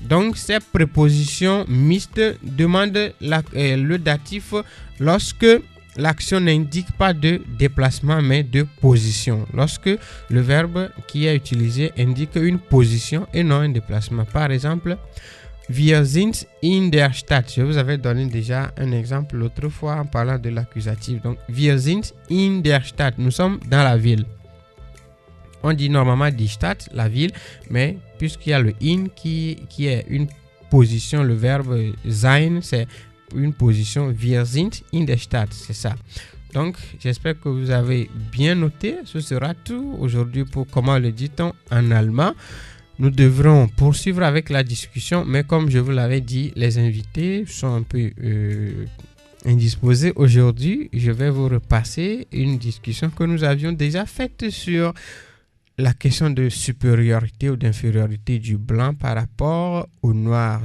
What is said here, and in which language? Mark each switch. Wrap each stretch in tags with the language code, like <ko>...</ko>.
<fr>Donc ces prépositions mixtes demandent le datif lorsque l'action n'indique pas de déplacement mais de position. Lorsque le verbe qui est utilisé indique une position et non un déplacement. Par exemple,</fr> <de>wir sind in der Stadt.</de> <fr>Je vous avais donné déjà un exemple l'autre fois en parlant de l'accusatif. Donc,</fr> <de>wir sind in der Stadt.</de> <fr>Nous sommes dans la ville. On dit normalement die Stadt, la ville, mais puisqu'il y a le in qui est une position, le verbe sein, c'est une position.</fr> <de>Wir sind in der Stadt,</de> <fr>c'est ça. Donc, j'espère que vous avez bien noté. Ce sera tout aujourd'hui pour comment le dit-on en allemand. Nous devrons poursuivre avec la discussion, mais comme je vous l'avais dit, les invités sont un peu indisposés aujourd'hui. Je vais vous repasser une discussion que nous avions déjà faite sur la question de supériorité ou d'infériorité du blanc par rapport au noir.</fr>